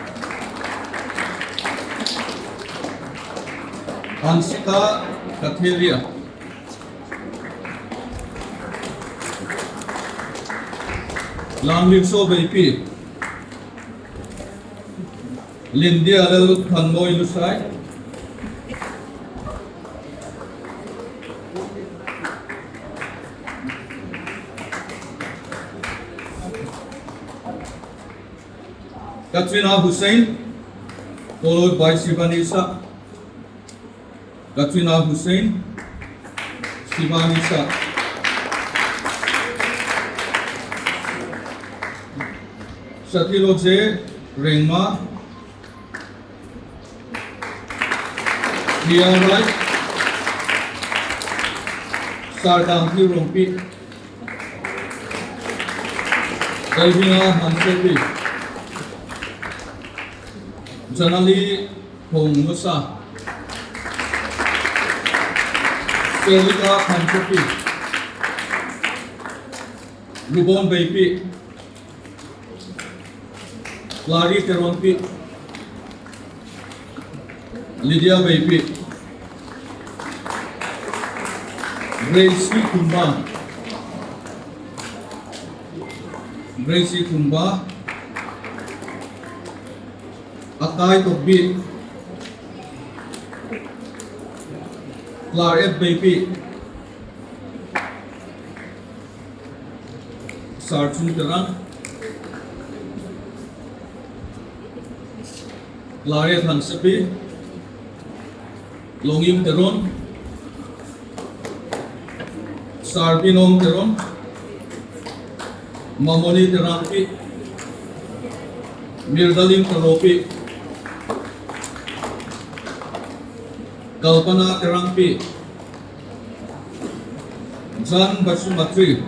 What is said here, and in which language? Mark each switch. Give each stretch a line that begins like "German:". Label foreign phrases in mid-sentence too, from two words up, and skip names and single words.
English: Ansika Katheria. Lamlipso Baby. Lindy Alel Khanmo Ilusai. Katrina Hussain, followed by Sivanisa. Katrina Hussain, Sivanisa. Satiloje Rengma, Ria Rai, Sardanti Rompi, Elvina Hansepi, Janali Hong Musa, Selika Hansepi, Rubon Baby, Clary Teronpi, Lydia Baby, Gracie Kumba, Gracie Kumba, Akai Tobi, Claret Baby, Sarchun Terang, Claret Hansepi, Longim Teron, Sarbinom Teron, Mamoni Terampi, Mirdalim Teropi, Kalpana Terampi, Jan Basumatri,